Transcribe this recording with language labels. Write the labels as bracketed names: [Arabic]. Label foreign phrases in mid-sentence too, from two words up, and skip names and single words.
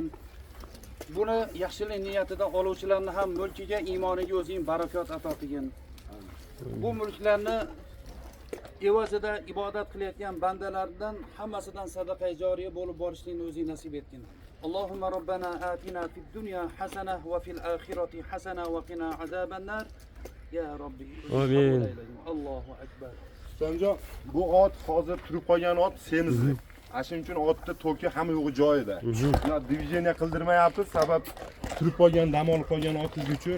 [Uzbek] Buni yaxshilik niyatida oluvchilarni ham mulkiga, iymoniga o'zing barakot ato qilgin. Bu mulklarni evazida ibodat qilayotgan bandalardan hammasidan sadaqa joriya bo'lib borishlikni o'zing nasib etgin. [Arabic] اللهم ربنا آتنا في الدنيا حسنة وفي الآخرة حسنة وقنا عذاب النار. يا رب. Amin. الله أكبر. [Uzbek] Ustamjon, bu ot hozir turib qolgan ot semizlik. Shuning uchun otda to'ki hamma yo'g'i joyida. Buni diviziyani qildirmayapti, sabab turib qolgan, dam olib qolgan otingiz uchun